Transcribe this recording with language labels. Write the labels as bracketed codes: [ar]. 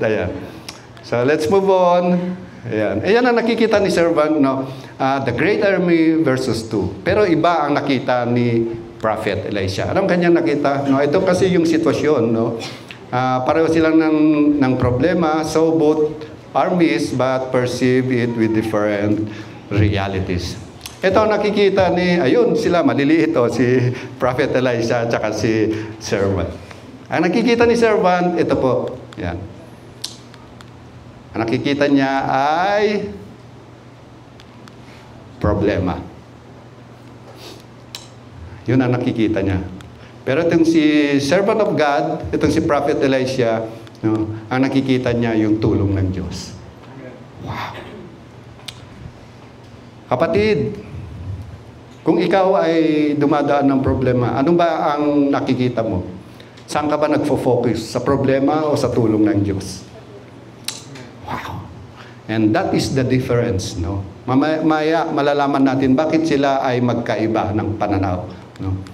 [en] Ayan. So let's move on. Ayan. [tl] Ayan ang nakikita ni servant, no? [en] The great army versus 2. [tl] Pero iba ang nakita ni Prophet Elisha. Anong kanyang nakita? No, ito kasi yung sitwasyon, no? Pareho silang ng problema. [en] So both armies but perceive it with different realities. [tl] Ito ang nakikita ni, ayun sila, maliliit si Prophet Elisha at saka si servant. Ang nakikita ni servant, ito po, yan. Ang nakikita niya ay problema. Yun ang nakikita niya. Pero itong si servant of God, itong si Prophet Elisha, no, ang nakikita niya yung tulong ng Diyos. Wow! Kapatid, kung ikaw ay dumadaan ng problema, ano ba ang nakikita mo? Saan ka ba nagfo-focus? Sa problema o sa tulong ng Diyos? Wow! [en] And that is the difference, no? [tl] Mamaya malalaman natin bakit sila ay magkaiba ng pananaw, no?